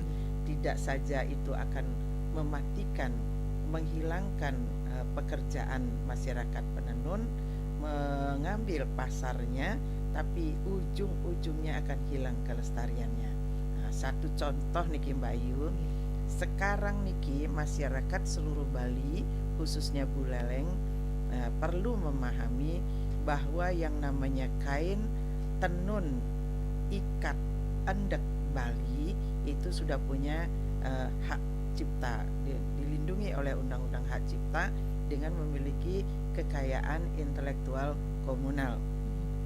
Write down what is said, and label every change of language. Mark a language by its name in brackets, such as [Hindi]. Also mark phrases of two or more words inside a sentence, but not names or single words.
[Indonesian] Tidak saja itu akan mematikan, menghilangkan pekerjaan masyarakat penenun, mengambil pasarnya, tapi ujung-ujungnya akan hilang kelestariannya. Nah, satu contoh niki Mbak Ayu, sekarang niki masyarakat seluruh Bali, khususnya Buleleng, perlu memahami bahwa yang namanya kain tenun ikat endek Bali itu sudah punya hak cipta, dilindungi oleh Undang-Undang Hak Cipta dengan memiliki kekayaan intelektual komunal.